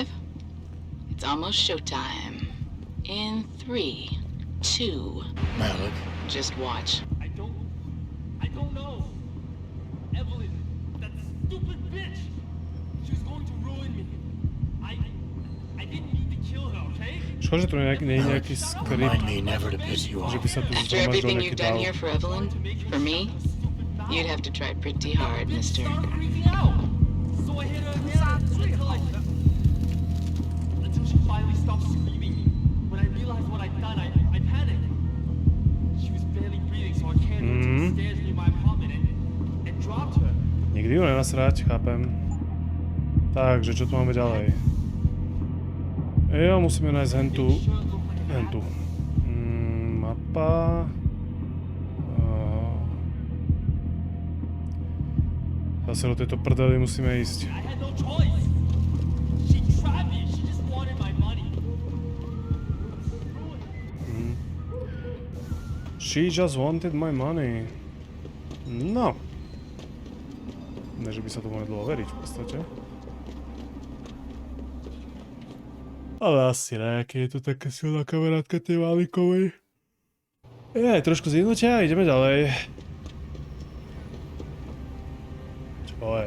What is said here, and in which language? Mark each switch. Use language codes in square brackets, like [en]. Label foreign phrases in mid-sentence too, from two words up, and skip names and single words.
[en] It's almost showtime. In 3, 2... Malik. Just watch. I don't know. Evelyn, that stupid bitch. She was going to ruin me. I didn't mean to kill her, okay? [sk] Škoda, že tu nie je nejaký skript, že by sa tu [en] After everything you've done here for Evelyn, for me, you'd have to try pretty hard, mister. So I hit her again until she finally stopped screaming. When I realized what I'd done, I panicked. She was barely breathing, so I carried her to the stairs near my apartment and dropped her. [sk] Nikdy ju nenasrať, chápem. Takže, čo tu máme ďalej? Jo, musíme nájsť hentu. Mapa. Zase do tejto prdely musíme ísť. [en] She just wanted my money. No. [sk] Ne, že by sa tomu nedalo veriť v podstate. Ale asi ne, keď je to taká silná kamarátka tej Malikovej. Trošku zjednotia a ideme ďalej. Čo je?